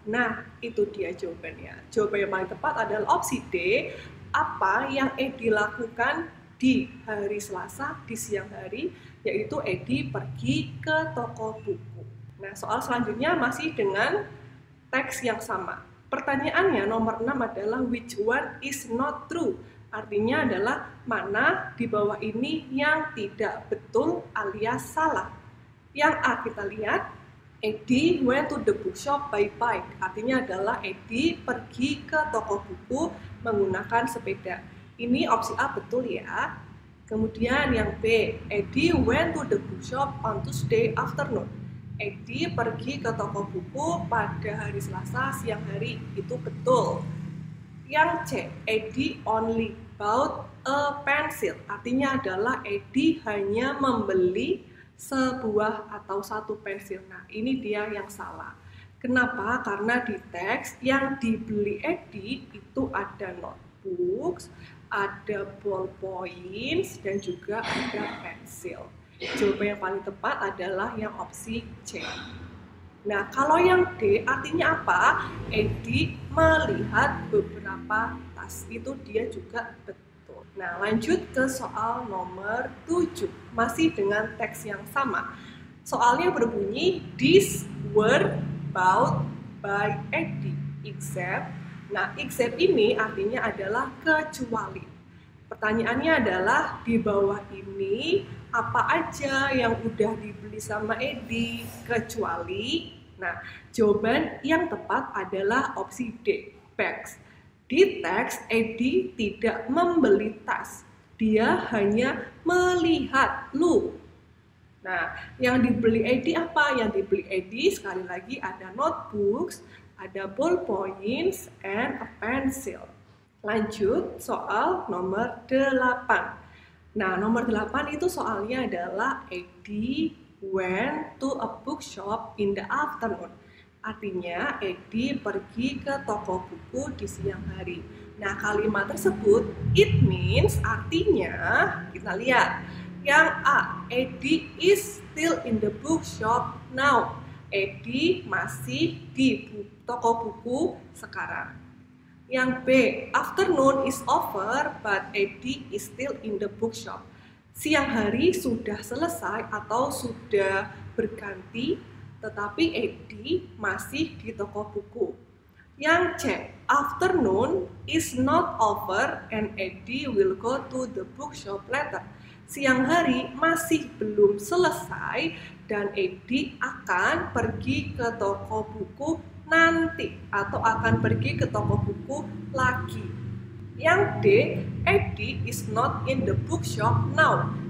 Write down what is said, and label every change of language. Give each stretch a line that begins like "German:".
Indonesian: Nah, itu dia jawabannya. Jawaban yang paling tepat adalah opsi D, apa yang Edi lakukan di hari Selasa di siang hari, yaitu Edi pergi ke toko buku. Nah, soal selanjutnya masih dengan teks yang sama. Pertanyaannya nomor 6 adalah
English: which one is not true?
Indonesian: Artinya adalah mana di bawah ini yang tidak betul alias salah. Yang A kita lihat,
English: Edi went to the bookshop by bike.
Indonesian: Artinya adalah Edi pergi ke toko buku menggunakan sepeda. Ini opsi A betul ya. Kemudian yang B,
English: Edi went to the bookshop on Tuesday afternoon.
Indonesian: Edi pergi ke toko buku pada hari Selasa siang hari, itu betul. Yang C,
English: Edi only bought a pencil,
Indonesian: artinya adalah Edi hanya membeli sebuah atau satu pensil. Nah, ini dia yang salah. Kenapa? Karena di teks yang dibeli Edi itu ada notebooks, ada ballpoints, dan juga ada pensil. Jawaban yang paling tepat adalah yang opsi C. Nah, kalau yang D artinya apa? Edi melihat beberapa tas. Itu dia juga betul. Nah, lanjut ke soal nomor 7. Masih dengan teks yang sama. Soalnya berbunyi,
English: these were bought by Edi, except.
Indonesian: Nah, except ini artinya adalah kecuali. Pertanyaannya adalah di bawah ini apa aja yang udah dibeli sama Edi kecuali. Nah, jawaban yang tepat adalah opsi D, bags. Di teks Edi tidak membeli tas, dia hanya melihat look. Nah, yang dibeli Edi apa? Yang dibeli Edi sekali lagi ada notebooks, ada ballpoints,
English: and a pencil.
Indonesian: Lanjut soal nomor 8. Nah, nomor 8 itu soalnya adalah
English: Edi went to a bookshop in the afternoon.
Indonesian: Artinya Edi pergi ke toko buku di siang hari. Nah, kalimat tersebut it means artinya kita lihat. Yang A,
English: Edi is still in the bookshop now.
Indonesian: Edi masih di toko buku sekarang. Yang B,
English: afternoon is over but Edi is still in the bookshop.
Indonesian: Siang hari sudah selesai atau sudah berganti, tetapi Edi masih di toko buku. Yang C,
English: afternoon is not over and Edi will go to the bookshop later.
Indonesian: Siang hari masih belum selesai dan Edi akan pergi ke toko buku nanti atau akan pergi ke toko buku lagi. Yang D,
English: Edi is not in the bookshop now.